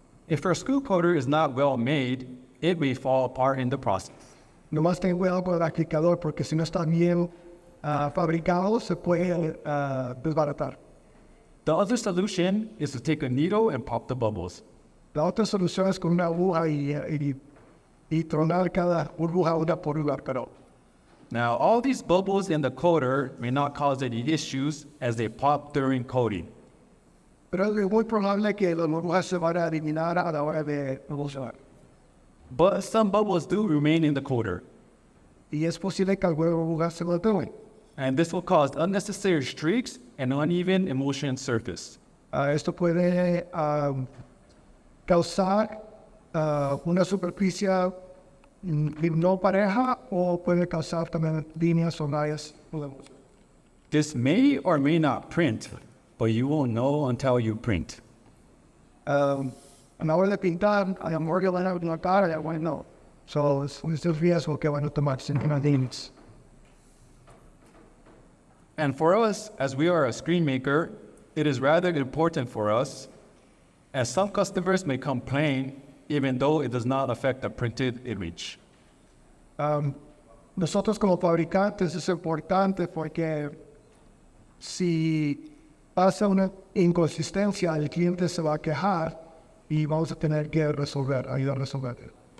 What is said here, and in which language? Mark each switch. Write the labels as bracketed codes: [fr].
[en] If your screw coater is not well made, it may fall apart in the process. [es] Nomás ten cuidado con el aplicador porque si no está bien fabricado se puede desbaratar. [en] The other solution is to take a needle and pop the bubbles. [es] La otra solución es con una aguja y tronar cada burbuja una por una, pero [en] Now, all these bubbles in the coater may not cause any issues as they pop during coating. [es] pero es muy probable que las burbujas se van a eliminar a la hora de emulsionar. [en] But some bubbles do remain in the coater, [es] Y es posible que algunas burbujas se mantengan. [en] and this will cause unnecessary streaks and uneven emulsion surface. [es] Esto puede causar una superficie no pareja o puede causar también líneas o rayas. [en] This may or may not print, but you won't know until you print. [es] A la hora de pintar, a lo mejor que van a notar, ya bueno, no. So, es un riesgo que van a tomar sin líneas. [en] And for us, as we are a screen maker, it is rather important for us, as some customers may complain even though it does not affect the printed image. [es] Nosotros como fabricantes es importante porque si pasa una inconsistencia, el cliente se va a quejar y vamos a tener que ayudar a resolver.